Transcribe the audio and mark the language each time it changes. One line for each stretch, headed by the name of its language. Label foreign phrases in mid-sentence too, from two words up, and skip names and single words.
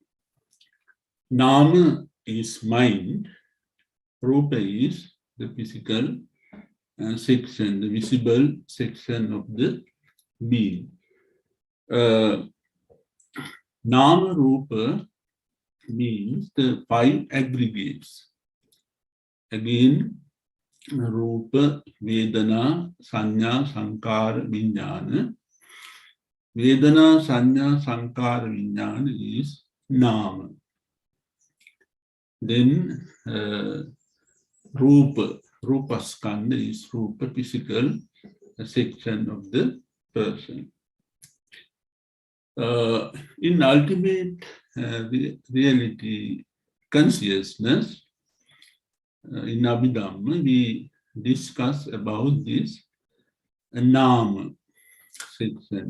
English: Nama is mind, Rupa is the physical section, the visible section of the being. Nama Rupa means the five aggregates. Again,
Pali: Rupa, Vedana, Sanya, Sankara, Vijnana.
English: Vedana, Sanya, Sankara, Vijnana is Nama. Then Rupa, Rupa Skanda is Rupa, physical section of the person. In ultimate reality, consciousness, in Abhidhamma, we discuss about this Nama section.